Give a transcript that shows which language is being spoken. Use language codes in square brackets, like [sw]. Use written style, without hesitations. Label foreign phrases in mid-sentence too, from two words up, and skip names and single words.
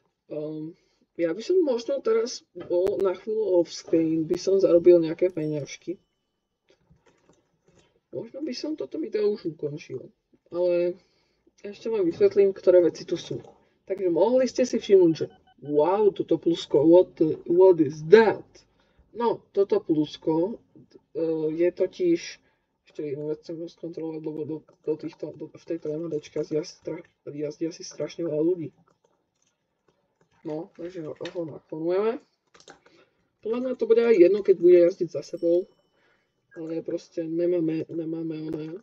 [sk] Ja by som možno teraz bol na chvíľu off-screen, by som zarobil nejaké peňažky. Možno by som toto video už ukončil, ale ešte vám vysvetlím, ktoré veci tu sú. Takže mohli ste si všimnúť, že wow, toto plusko, [en] what is that? [sk] No, toto plusko je totiž, ešte jednu vec chcem skontrolovať, lebo v tejto MHDčke jazdí asi strašne veľa ľudí. No, takže ho naklonujeme. Podľa mňa to bude aj jedno, keď bude jazdiť za sebou, ale proste nemáme oné.